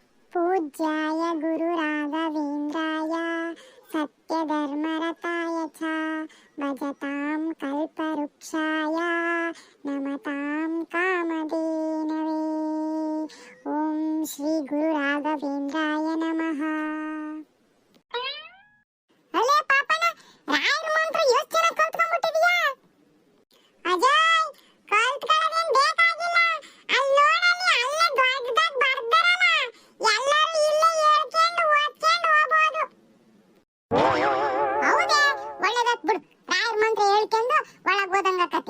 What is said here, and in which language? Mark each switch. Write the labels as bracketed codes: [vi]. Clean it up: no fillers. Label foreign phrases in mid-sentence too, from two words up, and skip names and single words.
[sa] पूज्याय गुरुराघवेन्द्राय सत्यधर्मरताय च भजतां कल्पवृक्षाय नमतां कामधेनवे। ओम श्री गुरुराघवेन्द्राय नमः। [kn] अले पापನ ರಾಯರ ಮಂತ್ರ ಎಷ್ಟು ಜನ ಕಲ್ತ್ಕೊಂಡ್ಬಿಟ್ಟಿದ್ಯಾ? ಅಜಯ್ ಕಲ್ತ್ಕೊಳ್ಳೋದೇನ್ ಬೇಕಾಗಿಲ್ಲ. ಅಲ್ಲಿ ನೋಡಲ್ಲಿ ಅಲ್ಲೇ ದೊಡ್ಡದಾಗಿ ಬರ್ದಾರಲ್ಲ, ಎಲ್ಲರೂ ಇಲ್ಲೇ ಹೇಳ್ಕೊಂಡು ಓದ್ಕೊಂಡು ಹೋಗ್ಬೋದು. ಹೌದೇ, ಒಳ್ಳೇದಾತ್ ಬಿಡು. ರಾಯರ ಮಂತ್ರ ಹೇಳ್ಕೊಂಡು ಒಳಗೆ ಹೋದಂಗಾಕತಿ.